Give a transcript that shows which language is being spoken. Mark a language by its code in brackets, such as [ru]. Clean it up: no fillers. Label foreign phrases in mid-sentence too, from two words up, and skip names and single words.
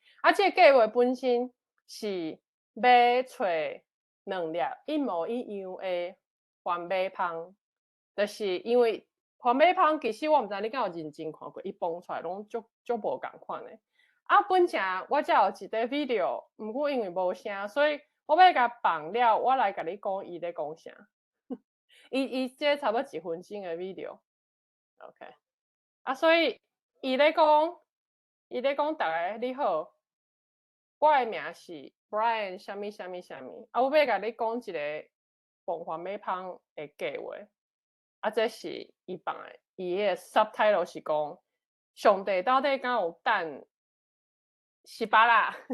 [nan] 即个计划本身是要找2粒一模一样的环美芳，就是因为环美芳其实我毋知你敢有认真看过，伊崩出来拢足无共款的。本正我才有一个 video，毋过因为无声，所以我要甲放了，我来甲你讲伊咧讲啥。伊这差不多1分钟的 video。OK， 所以伊咧讲大家你好，我的名是 Brian 什么什么什么。我要甲你讲一个膨化美芳的计划。这是伊放的，伊个 subtitle 是讲上帝到底敢有等18啦？